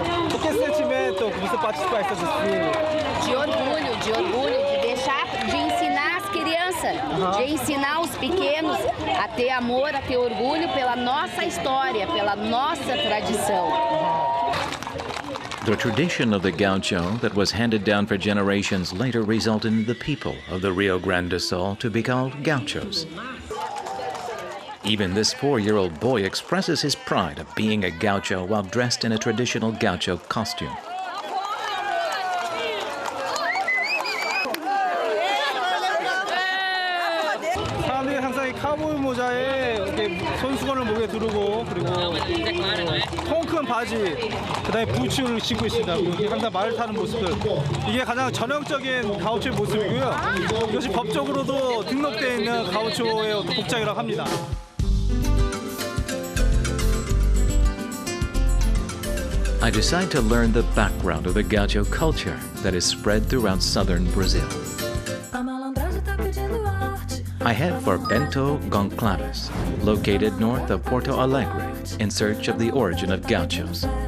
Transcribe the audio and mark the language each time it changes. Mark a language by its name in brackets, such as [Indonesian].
[Portuguese] Por que sentimento que você participar desse desfile? De orgulho, de ensinar as crianças, de ensinar os pequenos a ter amor, a ter orgulho pela nossa história, pela nossa tradição. [English] The tradition of the gaucho that was handed down for generations later resulted in the people of the Rio Grande do Sol to be called gauchos. Even this 4-year-old boy expresses his pride of being a gaucho while dressed in a traditional gaucho costume. [Korean] 사람들이 항상 이 카우보이 모자에 이렇게 손수건을 목에 두르고 그리고 통 큰 바지, 그다음에 부츠를 신고 있습니다. 그리고 항상 말을 타는 모습들. 이게 가장 전형적인 가우초의 모습이고요. 이것이 법적으로도 등록되어 있는 가우초의 어떤 복장이라고 합니다. [English] I decide to learn the background of the gaucho culture that is spread throughout southern Brazil. I head for Bento Goncalves, located north of Porto Alegre, in search of the origin of Gauchos.